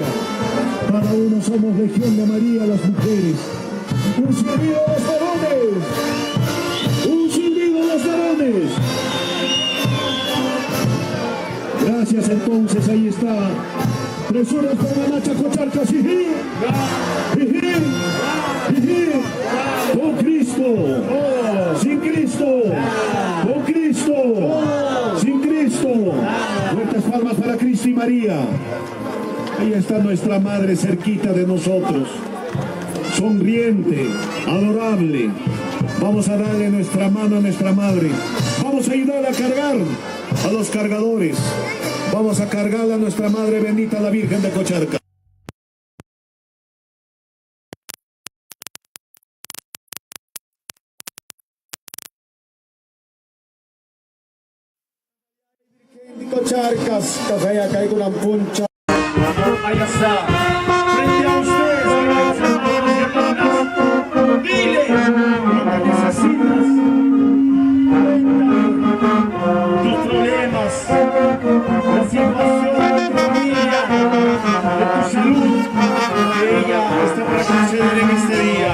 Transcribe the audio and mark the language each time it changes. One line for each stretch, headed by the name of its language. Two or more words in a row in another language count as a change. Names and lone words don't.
Spanish: Cada uno somos Legión de María, las mujeres. Un silbido a los varones. Un silbido a los varones. Gracias, entonces, ahí está. Tresuras con la Nacha Cocharcas. ¡Jijí! ¡Jijí! ¡Jijí! ¡Con Cristo! ¡Sin Cristo! ¡Con Cristo! ¡Sin Cristo! Fuertes palmas para Cristo y María. Ahí está nuestra madre cerquita de nosotros, sonriente, adorable. Vamos a darle nuestra mano a nuestra madre. Vamos a ayudarle a cargar a los cargadores. Vamos a cargarle a nuestra madre bendita, la Virgen de Cocharcas.
Quechua: Cocharcas, kaya kay kulang puncha.
Spanish: Ahí está, frente a ustedes, queridos hermanos y hermanas. Dile lo que necesitas. Cuenta tus problemas, la situación de tu familia, de tu salud, que ella está para conceder en este día.